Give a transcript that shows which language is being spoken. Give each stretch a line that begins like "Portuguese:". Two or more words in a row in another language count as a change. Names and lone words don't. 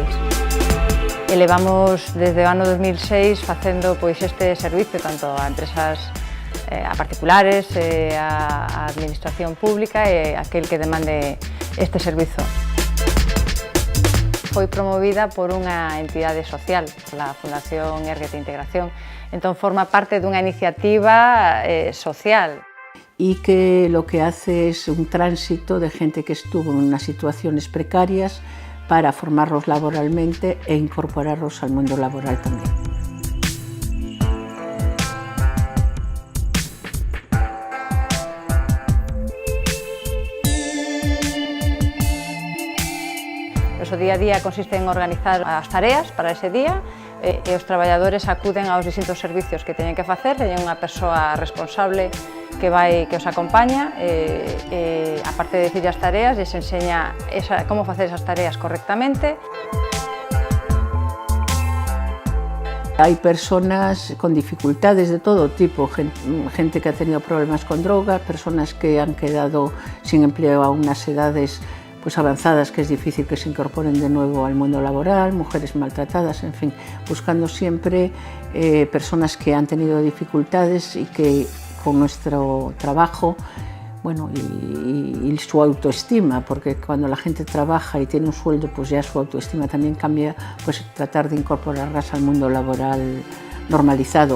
Galician: E levamos desde o ano 2006 facendo este servicio tanto a empresas a particulares, a administración pública e aquel que demande este servizo. Foi promovida por unha entidade social, a Fundación Erguete Integración, entón forma parte dunha iniciativa social.
Spanish: Y que lo que hace es un tránsito de gente que estuvo en unas situaciones precarias para formarlos laboralmente e incorporarlos al mundo laboral también.
Galician: O día a día consiste en organizar as tareas para ese día e os traballadores acuden aos distintos servicios que teñen que facer, teñen unha persoa responsable que os acompaña e aparte de dicir as tareas, lles enseña como facer esas tareas correctamente.
Spanish: Hay personas con dificultades de todo tipo, gente que ha tenido problemas con drogas, personas que han quedado sin empleo a unas edades avanzadas que es difícil que se incorporen de nuevo al mundo laboral, mujeres maltratadas, en fin, buscando siempre personas que han tenido dificultades y que con nuestro trabajo, bueno, y su autoestima, porque cuando la gente trabaja y tiene un sueldo, pues ya su autoestima también cambia, pues tratar de incorporarlas al mundo laboral normalizado.